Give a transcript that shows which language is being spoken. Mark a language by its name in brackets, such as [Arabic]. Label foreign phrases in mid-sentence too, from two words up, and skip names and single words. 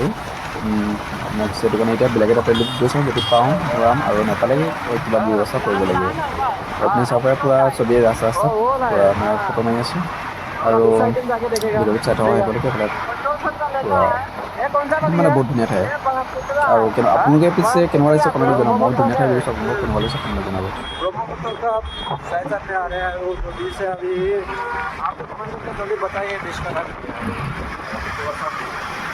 [Assamese] নেক্সট সেইটো কাৰণে এতিয়া বেলেগ এটা তেল ডিপুত গৈ চাওঁ, যদি পাওঁ ভৰাম আৰু নাপালে কিবা ব্যৱস্থা কৰিব লাগিব। আপুনি চাব পাৰে পূৰা চবেই ৰাস্তাত পূৰা মই ফটো মাৰি আছোঁ আৰু ভিডিঅ'টো চাই থকা একেলগে এইফালে পূৰা মানে বহুত ধুনীয়া ঠাই। আৰু আপোনালোকে পিছে কেনেকুৱা লাগিছে কমেণ্টত জনাব। মই ধুনীয়া ঠাই গৈছোঁ, আপোনালোকক কেনেকুৱা লাগিছে কমেণ্টত জনাব। [Hindi] ब्रह्मपुत्र का साइड साइड में आ रहे हैं वो नदी से अभी आपको कमेंट करके जल्दी बताइए देश का नाम क्या है।